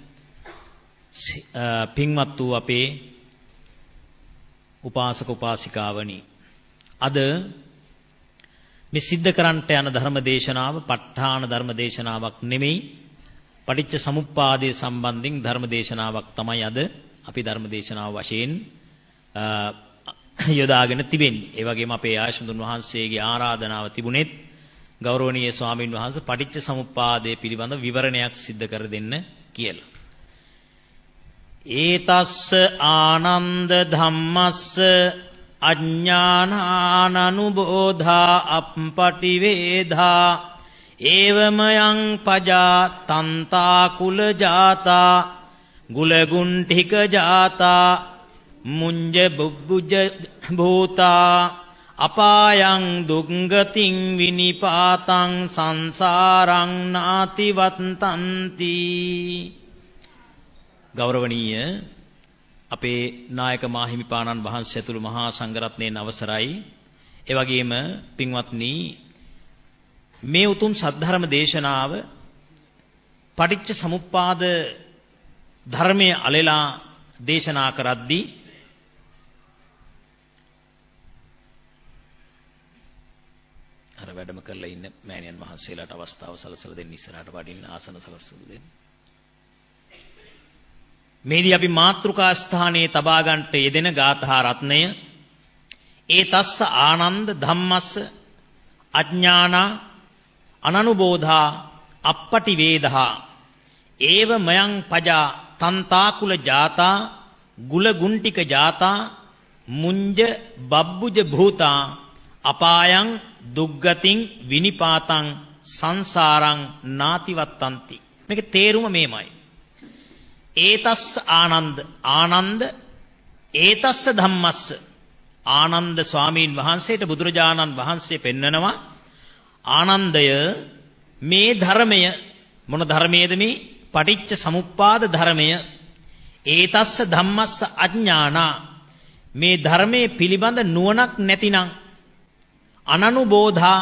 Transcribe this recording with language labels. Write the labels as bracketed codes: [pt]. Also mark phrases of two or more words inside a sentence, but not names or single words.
[si] පින්වත් වූ අපේ උපාසක උපාසිකාවනි, අද මේ සිද්ධ කරන්නට යන ධර්ම දේශනාව ප ဋ ාණ ධර්ම දේශනාවක් නෙමෙයි, පටිච්ච සමුප්පාදයේ සම්බන්ධයෙන් ධර්ම දේශනාවක් තමයි අද අපි ධර්ම දේශනාව වශයෙන් යොදාගෙන තිබෙන්නේ. ඒ වගේම අපේ ආශිර්වාදුන් වහන්සේගේ ආරාධනාව තිබුණෙත් ගෞරවනීය ස්වාමින් වහන්සේ පටිච්ච සමුප්පාදයේ පිළිබඳ විවරණයක් සිද්ධ කර දෙන්න කියලා. [pi] ඒතස්ස ආනන්ද ධම්මස්ස අඥානානනුබෝධා අප්පටිවේධා ඒවමයං පජා තන්තා කුල ජාතා ගුලගුණ්ඨික ජාතා මුංජ බුබ්බුජ භූතා අපායං දුංගතින් විනිපාතං සංසාරං නාතිවත්තන්ති. [si] ගෞරවනීය අපේ නායක මාහිමිපාණන් වහන්සේ ඇතුළු මහා සංඝරත්නයන් අවසරයි. ඒ වගේම පින්වත්නි, මේ උතුම් සද්ධර්ම දේශනාව පටිච්ච සමුප්පාද ධර්මයේ අලෙලා දේශනා කරද්දී අර වැඩම කරලා ඉන්න මෑණියන් වහන්සේලාට අවස්ථාව සලසලා දෙන්න, ඉස්සරහට වඩින්න ආසන සලසලා දෙන්න. මේදී අපි මාතෘකා ස්ථානයේ තබා ගන්නට යෙදෙන ගාථා රත්නය [pi] ඒ තස්ස ආනන්ද ධම්මස්ස අඥානා අනනුබෝධා අප්පටි වේදහා ඒව මයං පජා තන්තාකුල ජාතා ගුල ගුණ්ටික ජාතා මුංජ බබ්බුජ භූතා අපායං දුග්ගතින් විනිපාතං සංසාරං නාතිවත්තන්ති. [si] මේක තේරුම මේමයි. [pi] ඒතස්ස ආනන්ද, ආනන්ද ඒතස්ස ධම්මස්ස. [si] ආනන්ද ස්වාමීන් වහන්සේට බුදුරජාණන් වහන්සේ පෙන්නනවා ආනන්දය මේ ධර්මය මොන ධර්මයේද? මේ පටිච්ච සමුප්පාද ධර්මය. [pi] ඒතස්ස ධම්මස්ස අඥානා, [si] මේ ධර්මයේ පිළිබඳ නුවණක් නැතිනම්, අනනුබෝධා